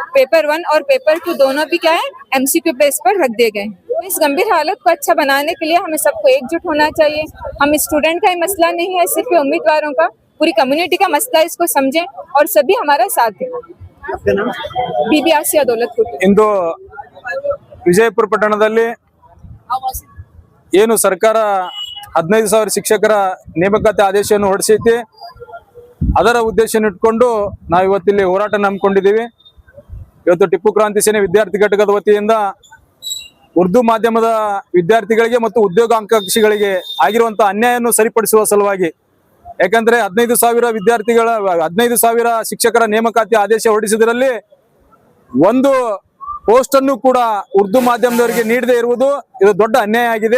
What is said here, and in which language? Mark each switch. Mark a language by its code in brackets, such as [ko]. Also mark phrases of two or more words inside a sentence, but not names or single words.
[hi] पेपर 1 और पेपर 2 दोनों भी क्या है, [en] MCQ base [hi] पर रख दिए गए हैं। इस गंभीर हालत को अच्छा बनाने के लिए हमें सबको एकजुट होना चाहिए। हम स्टूडेंट का ही मसला नहीं है, सिर्फ उम्मीदवारों का, पूरी कम्युनिटी का मसला है, इसको समझें और सभी हमारा साथ दें। बीबी आसिया दौलत कुट्टी। [kn] ಇಂದು ವಿಜಯಪುರ ಪಟ್ಟಣದಲ್ಲಿ ಏನು ಸರ್ಕಾರ 15,000 ಶಿಕ್ಷಕರ ನೇಮಕಾತಿ ಆದೇಶವನ್ನು ಹೊರಡಿಸೈತಿ, ಅದರ ಉದ್ದೇಶವನ್ನು ಇಟ್ಕೊಂಡು ನಾವು ಇವತ್ತಿಲ್ಲಿ ಹೋರಾಟ ಹಮ್ಮಿಕೊಂಡಿದ್ದೀವಿ। ಇವತ್ತು ಟಿಪ್ಪು ಕ್ರಾಂತಿ ಸೇನೆ ವಿದ್ಯಾರ್ಥಿ ಘಟಕದ ವತಿಯಿಂದ ಉರ್ದು ಮಾಧ್ಯಮದ ವಿದ್ಯಾರ್ಥಿಗಳಿಗೆ ಮತ್ತು ಉದ್ಯೋಗಾಕಾಂಕ್ಷಿಗಳಿಗೆ ಆಗಿರುವಂತಹ ಅನ್ಯಾಯವನ್ನು ಸರಿಪಡಿಸುವ ಸಲುವಾಗಿ, ಯಾಕಂದ್ರೆ 15,000 ಶಿಕ್ಷಕರ ನೇಮಕಾತಿ ಆದೇಶ ಹೊರಡಿಸಿದ್ರಲ್ಲಿ ಒಂದು ಪೋಸ್ಟ್ ಅನ್ನು ಕೂಡ ಉರ್ದು ಮಾಧ್ಯಮದವರಿಗೆ ನೀಡದೇ ಇರುವುದು ಇದು ದೊಡ್ಡ ಅನ್ಯಾಯ ಆಗಿದೆ।